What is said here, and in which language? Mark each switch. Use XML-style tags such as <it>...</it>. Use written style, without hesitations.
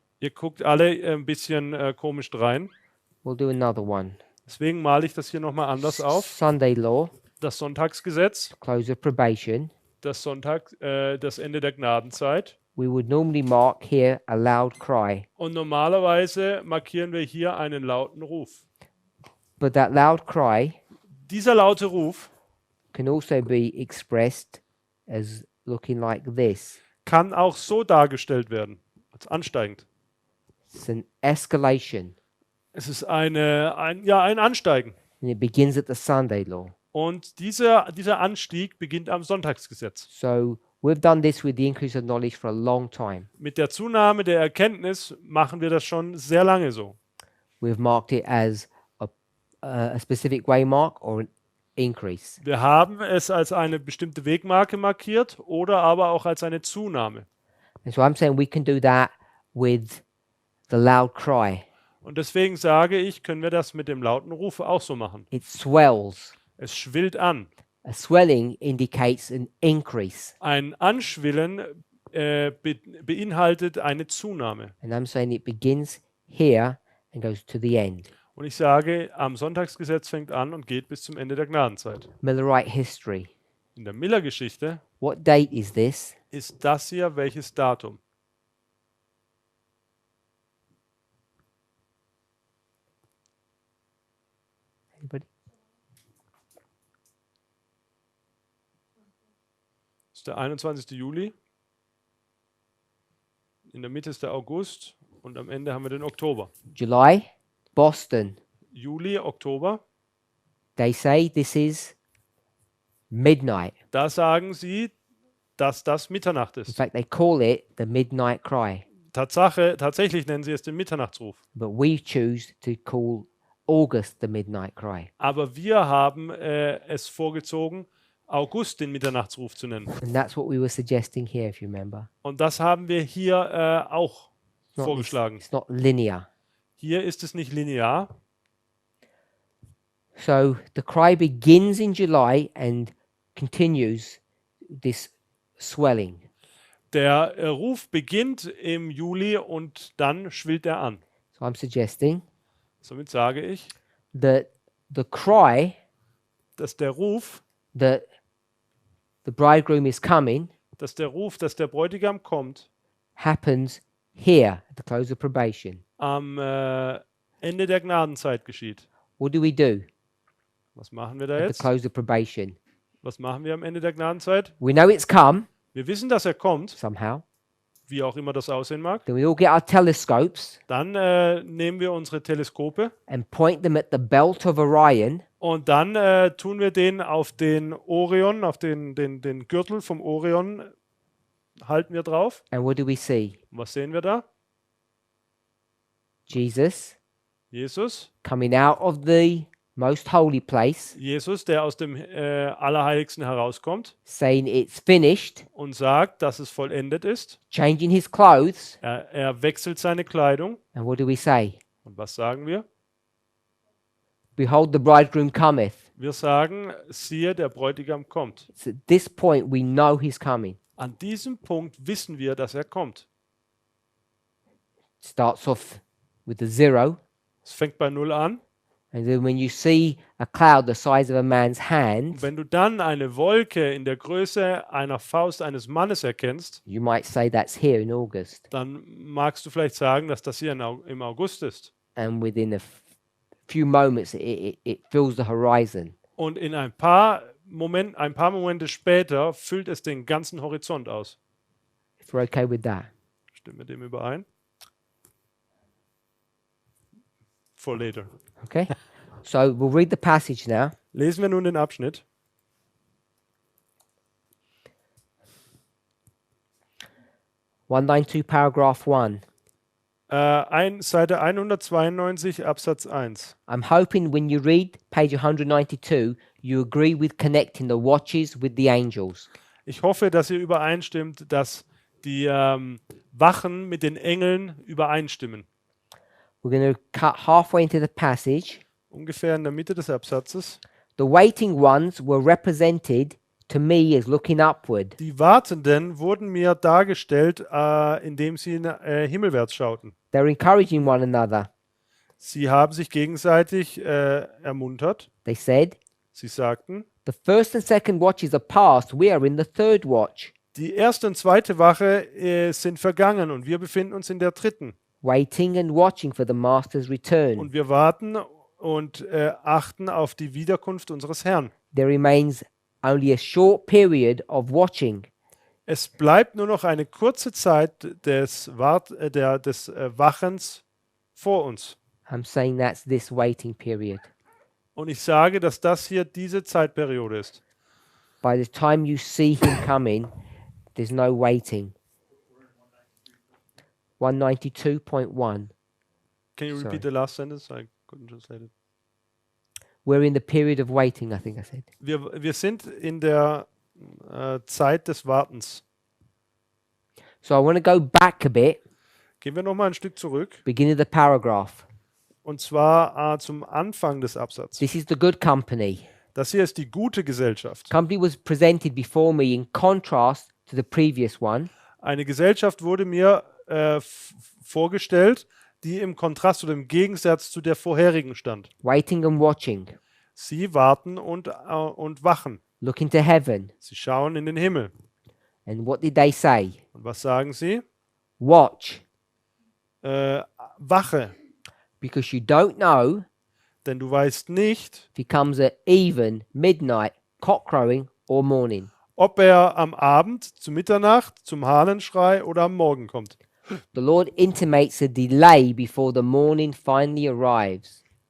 <de>Ihr guckt alle ein bisschen komisch rein.</de> <en>We'll do another one.</en> <de>Deswegen male ich das hier nochmal anders auf.</de> <en>Sunday law,</en> <de>Das Sonntagsgesetz,</de> <en>close of probation.</en> <de>das Ende der Gnadenzeit.</de> <en>We would normally mark here a loud cry.</en> <de>Und normalerweise markieren wir hier einen lauten Ruf.</de> <en>But that loud cry</en> <de>Dieser laute Ruf</de> <en>can also be expressed as looking like this.</en> <de>kann auch so dargestellt werden, als ansteigend.</de> <en>It's an escalation.</en> <de>Es ist ein Ansteigen.</de> <en>And it begins at the Sunday law.</en> <de>Und dieser Anstieg beginnt am Sonntagsgesetz.</de> <en>So we've done this with the increase of knowledge for a long time.</en> <de>Mit der Zunahme der Erkenntnis machen wir das schon sehr lange so.</de> <en>We've marked it as a specific waymark or an increase.</en> <de>Wir haben es als eine bestimmte Wegmarke markiert oder aber auch als eine Zunahme.</de> <en>And so I'm saying we can do that with the loud cry.</en> <de>Und deswegen sage ich, können wir das mit dem lauten Ruf auch so machen.</de> <en>It swells.</en> <de>Es schwillt an.</de> <en>A swelling indicates an increase.</en> <de>Ein Anschwillen beinhaltet eine Zunahme.</de> <en>And I'm saying it begins here and goes to the end.</en> <de>Und ich sage, am Sonntagsgesetz fängt an und geht bis zum Ende der Gnadenzeit.</de> <en>Millerite history.</en> <de>In der Miller-Geschichte</de> <en>What date is this?</en> <de>ist das hier welches Datum?</de> <en>Anybody?</en> <de>Das ist der 21. Juli. In der Mitte ist der August und am Ende haben wir den Oktober.</de> <en>July, Boston.</en> <de>Juli, Oktober.</de> <en>They say this is midnight.</en> <de>Da sagen sie, dass das Mitternacht</de> <en>In</en> <de>ist.</de> <en>fact, they call it the midnight cry.</en> <de>Tatsächlich nennen sie es den Mitternachtsruf.</de> <en>But we choose to call August the midnight cry.</en> <de>Aber wir haben es vorgezogen, August den Mitternachtsruf zu nennen.</de> <en>And that's what we were suggesting here, if you remember.</en> <de>Und das haben wir hier auch</de> <en>It's</en> <de>vorgeschlagen.</de> <en>it's not linear.</en> <de>Hier ist es nicht linear.</de> <en>So the cry begins in July and continues this swelling.</en> <de>Der Ruf beginnt im Juli und dann schwillt er an.</de> <en>So I'm suggesting</en> <de>Somit sage ich,</de> <en>that the cry</en> <de>dass der Ruf,</de> <en>that the bridegroom is coming</en> <de>dass der Bräutigam kommt,</de> <en>happens here at the close of probation.</en> <de>am Ende der Gnadenzeit geschieht.</de> <en>What do?</en> <de>Was machen wir da</de> <en>At the</en> <de>jetzt?</de> <en>close of probation.</en> <de>Was machen wir am Ende der Gnadenzeit?</de> <en>We know it's come</en> <de>Wir wissen, dass er kommt,</de> <en>somehow.</en> <de>wie auch immer das aussehen mag.</de> <en>Then we all get our telescopes</en> <de>Dann nehmen wir unsere Teleskope</de> <en>and point them at the belt of Orion</en> <de>und dann tun wir den auf den Orion, auf den Gürtel vom Orion, halten wir drauf.</de> <en>and what do we see?</en> <de>Und was sehen wir da?</de> <en>Jesus</en> <de>Jesus.</de> <en>coming out of the most holy place,</en> <de>Jesus, der aus dem Allerheiligsten herauskommt</de> <en>saying it's finished,</en> <de>und sagt, dass es vollendet ist.</de> <en>changing his clothes.</en> <de>Er wechselt seine Kleidung.</de> <en>And what do we say?</en> <de>Und was sagen wir?</de> <en>Behold, the bridegroom cometh.</en> <de>Wir sagen, siehe, der Bräutigam kommt.</de> <en>It's at this point we know he's coming.</en> <de>An diesem Punkt wissen wir, dass er kommt.</de> <en>Starts off with the 0,</en> <de>Es fängt bei 0 an.</de> <en>and then when you see a cloud the size of a man's hand,</en> <de>Und wenn du dann eine Wolke in der Größe einer Faust eines Mannes erkennst,</de> <en>you might say that's here in August.</en> <de>dann magst du vielleicht sagen, dass das hier im August ist.</de> <en>And within a few moments, it fills the horizon.</en> <de>Und in ein paar ein paar Momente später füllt es den ganzen Horizont aus.</de> <en>If we're okay with that.</en> <de>Stimmen wir dem überein?</de> <en>For later. Okay? So we'll read the passage now.</en> <de>Lesen wir nun den Abschnitt.</de> <en>Paragraph 1.</en> <de>Seite 192, Absatz 1.</de> <en>I'm hoping when you read page 192, you agree with connecting the watches with the angels.</en> <de>Ich hoffe, dass ihr übereinstimmt, dass die Wachen mit den Engeln übereinstimmen.</de> <en>We're going to cut halfway into the passage.</en> <de>Ungefähr in der Mitte des Absatzes.</de> <en>The waiting ones were represented to me as looking upward.</en> <de>Die Wartenden wurden mir dargestellt, indem sie himmelwärts schauten.</de> <en>They're encouraging one another.</en> <de>Sie haben sich gegenseitig ermuntert.</de> <en>They said,</en> <de>Sie sagten,</de> <en>the first and second watches are past. We are in the third watch,</en> <de>die erste und zweite Wache sind vergangen und wir befinden uns in der dritten.</de> <en>waiting and watching for the master's return.</en> <de>Und wir warten und achten auf die Wiederkunft unseres Herrn.</de> <en>There remains only a short period of watching.</en> <de>Es bleibt nur noch eine kurze Zeit des Wachens vor uns.</de> <en>I'm saying that's this waiting period.</en> <de>Und ich sage, dass das hier diese Zeitperiode ist.</de> <en>By the time you see him coming, there's no waiting. 192.1. Can you Sorry. repeat the last sentence? I couldn't translate it. We're in the period of waiting, I think I said.</en> <de>Wir sind in der Zeit des Wartens.</de> <en>So I want to go back a bit,</en> <de>Gehen wir nochmal ein Stück zurück.</de> <en>beginning of the paragraph.</en> <de>Und zwar zum Anfang des Absatzes.</de> <en>This is the good company.</en> <de>Das hier ist die gute Gesellschaft.</de> <en>Company was presented before me in contrast to the previous one.</en> <de>Eine Gesellschaft wurde mir vorgestellt, die im Kontrast oder im Gegensatz zu der vorherigen stand.</de> <en>Waiting and watching,</en> <de>Sie warten und wachen.</de> <en>looking to heaven.</en> <de>Sie schauen in den Himmel.</de> <en>And what did they say?</en> <de>Und was sagen sie?</de> <en>Watch,</en> <de>Wache,</de> <en>because you don't know</en> <de>denn du weißt nicht,</de> <en>if he comes at even, midnight, cock crowing, or morning.</en> <de>ob er am Abend, zu Mitternacht, zum Hahnenschrei oder am Morgen kommt.</de> <en>The Lord intimates a delay before the morning finally arrives.</en>